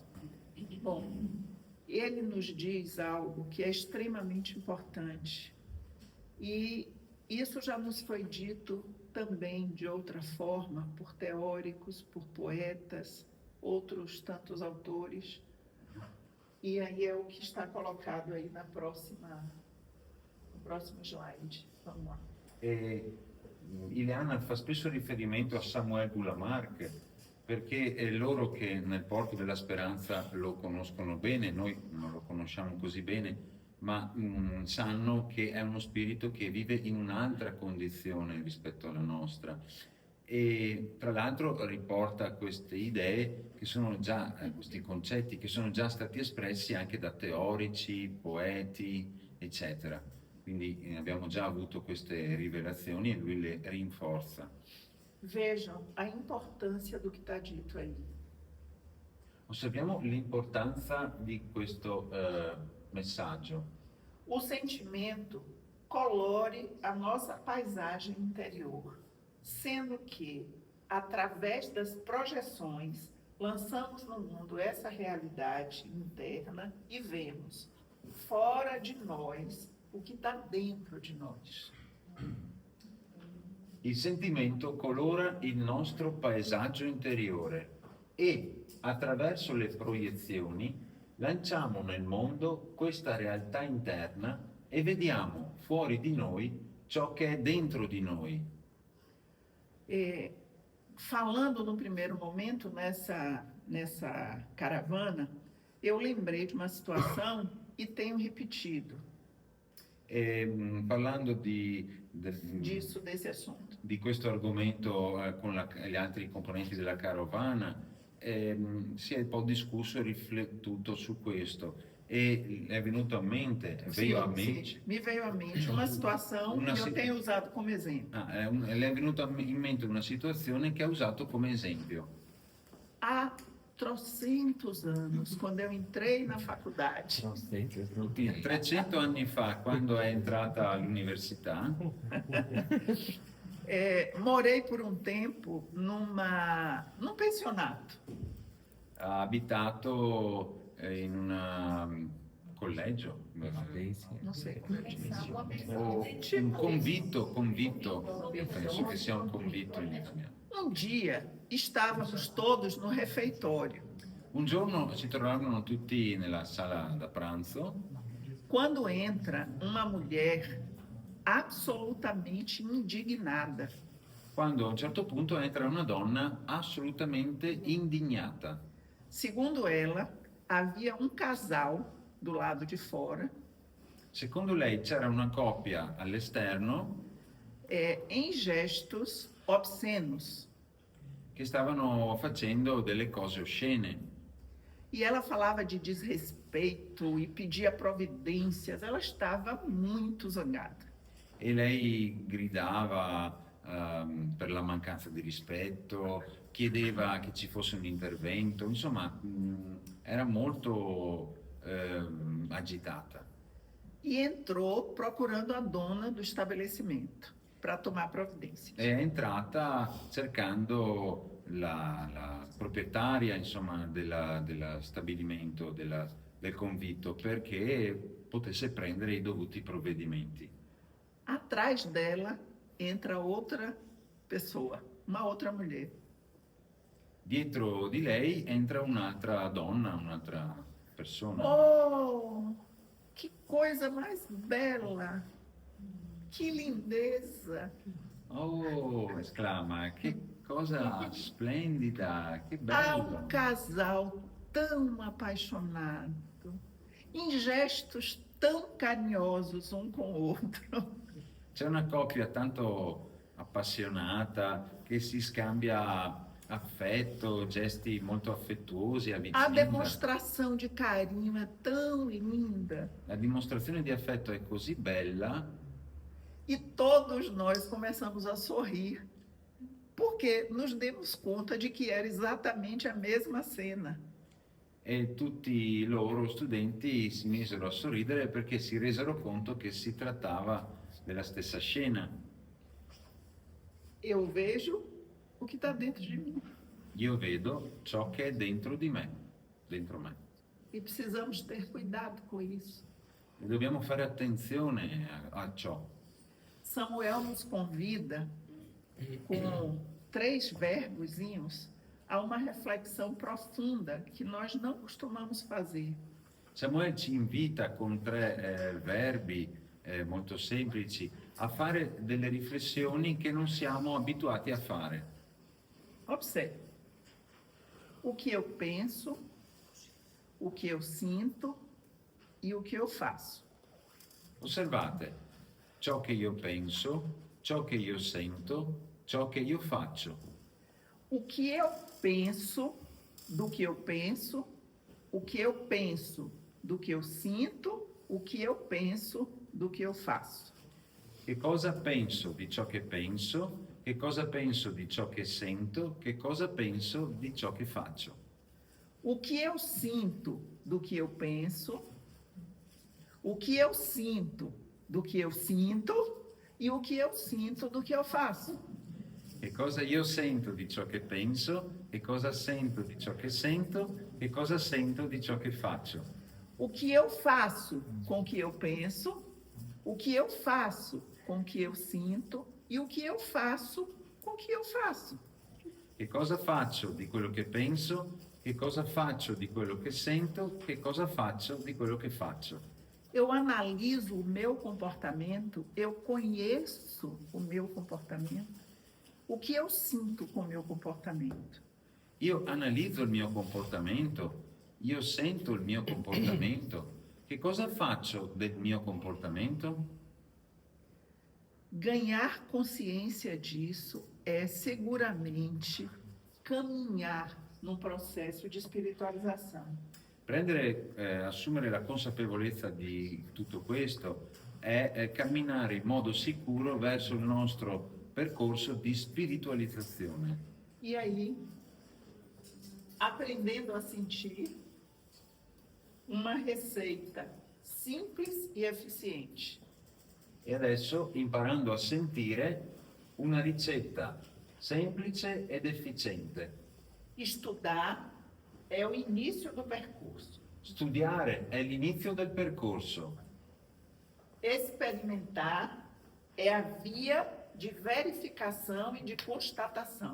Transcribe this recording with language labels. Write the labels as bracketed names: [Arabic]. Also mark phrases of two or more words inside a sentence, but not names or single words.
[Portuguese] Bom, ele nos diz algo que é extremamente importante, e isso já nos foi dito também de outra forma por teóricos, por poetas, outros tantos autores, e aí é o que está colocado aí no próximo slide. Vamos lá. [Italian] Ileana fa spesso riferimento a Samuel Lamarck perché è loro che nel Porto della Speranza lo conoscono bene, noi non lo conosciamo così bene, ma sanno che è uno spirito che vive in un'altra condizione rispetto alla nostra. E tra l'altro riporta queste idee che sono già, questi concetti che sono già stati espressi anche da teorici, poeti, eccetera. Quindi abbiamo già avuto queste rivelazioni e lui le rinforza. [Portuguese] Vejam a importância do que está dito aí. [Italian] Osserviamo l'importanza di questo messaggio. [Portuguese] O sentimento colore a nossa paisagem interior, sendo que, através das projeções, lançamos no mundo essa realidade interna e vemos, fora de nós, o que está dentro di nós. [Italian] Il sentimento colora il nostro paesaggio interiore e, attraverso le proiezioni, lanciamo nel mondo questa realtà interna e vediamo fuori di noi ciò che è dentro di noi. [Portuguese] Falando no primeiro momento nessa caravana, eu lembrei de uma situação e tenho repetido. [Italian] Parlando [Portuguese] desse assunto. [Italian] Di questo argomento con gli altri componenti della carovana, si è un po' discusso e riflettuto su questo e è venuto a mente, [Portuguese] mi veio a mente uma situação que eu tenho usado [Italian] come esempio. Le è venuta in mente una situazione che ha usato come esempio. [Portuguese] Há trocentos anos, quando eu entrei na faculdade. [Italian] 300 anni fa, quando è entrata all'università, [Portuguese] morei por um tempo num pensionato. [Italian] Ha abitato in un collegio, non so come dice. O un convitto, penso che sia un convitto in italiano. [Portuguese] Um dia estávamos todos no refeitório. [Italian] Un giorno si trovarono tutti nella sala da pranzo. [Portuguese] Quando entra uma mulher absolutamente indignada. [Italian] Quando a un certo punto entra una donna assolutamente indignata. [Portuguese] Segundo ela, havia um casal do lado de fora. [Italian] Secondo lei c'era una coppia all'esterno [Portuguese] em gestos obscenos. [Italian] Che stavano facendo delle cose oscene. [Portuguese] E ela falava de desrespeito e pedia providências. Ela estava muito zangada. [Italian] E lei gridava per la mancanza di rispetto, chiedeva che ci fosse un intervento, insomma era molto agitata. [Portuguese] E entrou procurando a dona do estabelecimento para tomar providência. [Italian] È entrata cercando la proprietaria, insomma, dello stabilimento, del convitto, perché potesse prendere i dovuti provvedimenti. [Portuguese] Atrás dela entra outra pessoa, uma outra mulher. [Italian] Dietro di lei entra un'altra donna, un'altra persona. [Portuguese] Oh, que coisa mais bela! Que lindeza! [Italian] Oh, esclama, che cosa splendida, che [Portuguese] Há [Italian] bello! [Portuguese] um casal tão apaixonado, em gestos tão carinhosos um com o outro. [Italian] C'è una coppia tanto appassionata che si scambia affetto, gesti molto affettuosi, [Portuguese] A avvicinda. demonstração de carinho é tão linda. [Italian] La dimostrazione di affetto è così bella [Portuguese] E todos nós começamos a sorrir, porque nos demos conta de que era exatamente a mesma cena. [Italian] e tutti i loro studenti si misero a sorridere perché si resero conto che si trattava della stessa scena. [Portuguese] Eu vejo o que está dentro de mim. [Italian] Io vedo ciò che è dentro di me, dentro me. [Portuguese] E precisamos ter cuidado com isso. [Italian] E dobbiamo fare attenzione a ciò. [Portuguese] Samuel nos convida, com 3 verbozinhos, a uma reflexão profunda que nós não costumamos fazer. [Italian] Samuele ci invita con 3 verbi molto semplici a fare delle riflessioni che non siamo abituati a fare. [Portuguese] Observe. O que eu penso, o que eu sinto e o que eu faço. [Italian] Osservate ciò che io penso, ciò che io sento, ciò che io faccio. [Portuguese] O que eu penso, do que eu penso, o que eu penso, do que eu sinto, o que eu penso, do que eu faço. [Italian] Che cosa penso di ciò che penso, che cosa penso di ciò che sento, che cosa penso di ciò che faccio. [Portuguese] O que eu sinto do que eu penso, o que eu sinto do que eu sinto e o que eu sinto do que eu faço. [Italian] Che cosa io sento di ciò che penso, che cosa sento di ciò che sento, che cosa sento di ciò che faccio. [Portuguese] O que eu faço com o que eu penso, o que eu faço com o que eu sinto e o que eu faço com o que eu faço. [Italian] Che cosa faccio di quello che penso, che cosa faccio di quello che sento, che cosa faccio di quello che faccio. [Portuguese] Eu analiso o meu comportamento, eu conheço o meu comportamento, o que eu sinto com o meu comportamento. [Italian] Io analizzo il mio comportamento, io sento il mio comportamento. Che cosa faccio del mio comportamento? [Portuguese] Ganhar consciência disso é seguramente caminhar num processo de espiritualização. [Italian] Assumere la consapevolezza di tutto questo è camminare in modo sicuro verso il nostro percorso di spiritualizzazione. [Portuguese] E aí, aprendendo a sentir uma receita simples e eficiente. [Italian] E adesso imparando a sentire una ricetta semplice ed efficiente. [Portuguese] Estudar é o início do percurso. [Italian] Studiare è l'inizio del percorso. [Portuguese] Experimentar é a via de verificação e de constatação.